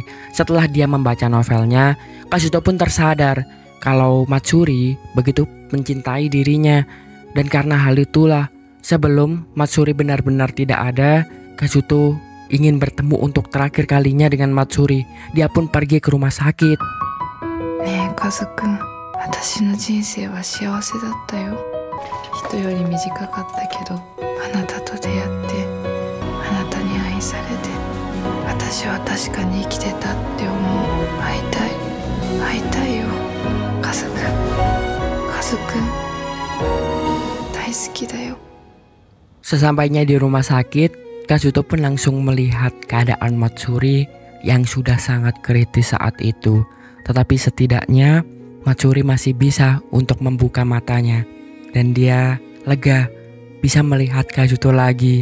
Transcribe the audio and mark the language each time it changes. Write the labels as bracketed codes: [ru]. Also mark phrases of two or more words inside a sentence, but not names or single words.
[id] Setelah dia membaca novelnya, Kazuto pun tersadar kalau Matsuri begitu mencintai dirinya. Dan karena hal itulah, sebelum Matsuri benar-benar tidak ada, Kazuto ingin bertemu untuk terakhir kalinya dengan Matsuri. Dia pun pergi ke rumah sakit. [ja] ねえカズくん、 私の人生は幸せだったよ。人より短かったけど、あなたと出会って、あなたに愛されて、私は確かに生きてたって思う。会いたいよ、カズくん。カズくん、大好きだよ。 [id] Sesampainya di rumah sakit, Kazuto pun langsung melihat keadaan Matsuri yang sudah sangat kritis saat itu. Tetapi setidaknya Matsuri masih bisa untuk membuka matanya dan dia lega bisa melihat Kazuto lagi.